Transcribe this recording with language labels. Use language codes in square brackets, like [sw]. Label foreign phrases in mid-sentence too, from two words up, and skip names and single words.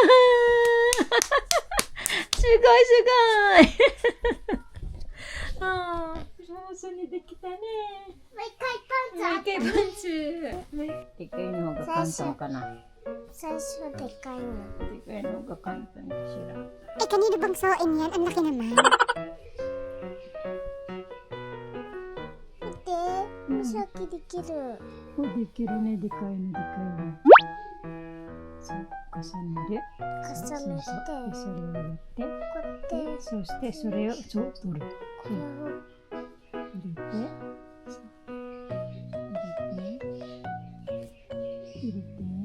[ja] すごい。あー、上手にできたね。もう一回パンツあってでかいのが簡単かな。最初でかいの。でかいのが簡単かしら。 [tl] kanino bang suoin yan? Ang laki naman. Ate, [ja] まさきできる. できるね、でかいの。そう、重ねる。重ねて、そうそれをやって、こうやって、そしてそれをそう取る。これを入れて、そう入れて。